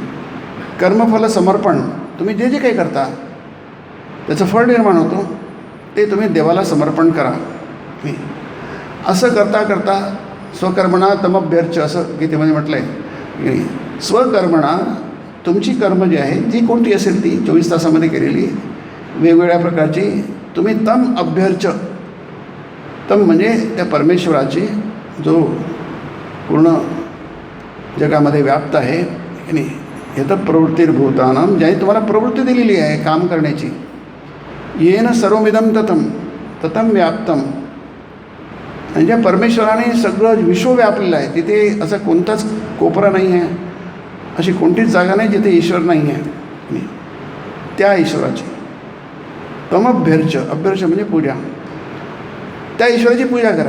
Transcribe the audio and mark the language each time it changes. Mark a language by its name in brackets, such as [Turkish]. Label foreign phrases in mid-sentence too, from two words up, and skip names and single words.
[Marathi] कर्मफल समर्पण, तुम्ही जे जे काही करता त्याचं फळ निर्माण होतं, ते तुम्ही देवाला समर्पण करा. असं करता करता [Sanskrit] स्वकर्मणा तमभ्यर्च [Marathi] असं गीतेमध्ये म्हटलं आहे. स्वकर्मणा तुमची कर्म जी आहे ती कोणती असेल ती 24 तासामध्ये केलेली वेगवेगळ्या प्रकारची, तुम्ही [Sanskrit] तम अभ्यर्च, [Marathi] तम म्हणजे त्या परमेश्वराची जो पूर्ण जगामध्ये व्याप्त आहे की नाही, हे तर प्रवृत्तिर्भूतानां, ज्याने तुम्हाला प्रवृत्ती दिलेली आहे काम करण्याची, [Sanskrit] येन सर्वमिदं ततं ततं व्याप्तम, [Marathi] आणि ज्या परमेश्वराने सगळं विश्व व्यापलेलं आहे, तिथे असा कोणताच कोपरा नाही आहे, अशी कोणतीच जागा नाही जिथे ईश्वर नाही आहे. त्या ईश्वराची तमभ्यर्च, अभ्यर्च म्हणजे पूजा, त्या ईश्वराची पूजा करा.